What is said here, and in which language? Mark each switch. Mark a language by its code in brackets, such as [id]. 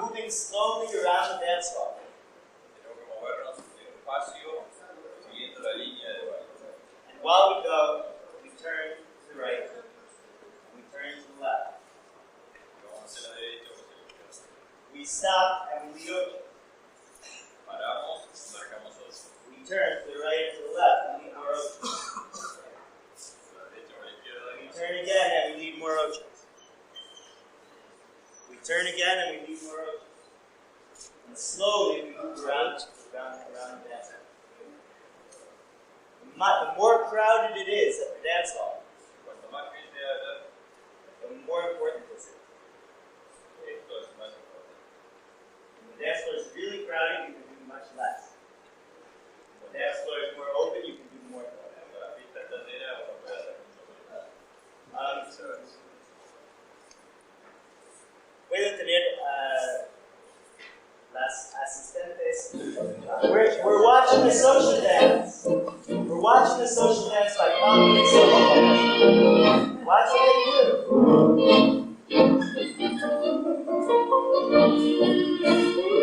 [en] slowly around the dance hall. [es] Tenemos que movernos despacio siguiendo la línea de baile. [en] And while we go, we turn to the right, we turn to the left. [es] Vamos hacia la derecha o hacia la izquierda. [en] We stop and we lead ocho. [es] Paramos y marcamos otro. [en] We turn to the right and to the left and lead more ocho. [es] A la derecha o a la izquierda. [en] We turn again and we lead more ocho. We turn again and we lead more ocho. And slowly we move around the dance hall. The more crowded it is at the dance hall, [es] Cuanto más gente haya, [en] the more important this is. [es] esto es más importante. [en] When the dance floor is really crowded, you can do much less. When the dance floor is more open, you can do more. [es] Cuando la pista está llena, uno puede hacer mucho más. Puedo tener las asistentes. [en] We're watching the social dance. We're watching the social dance by following social dance. Watch what they do.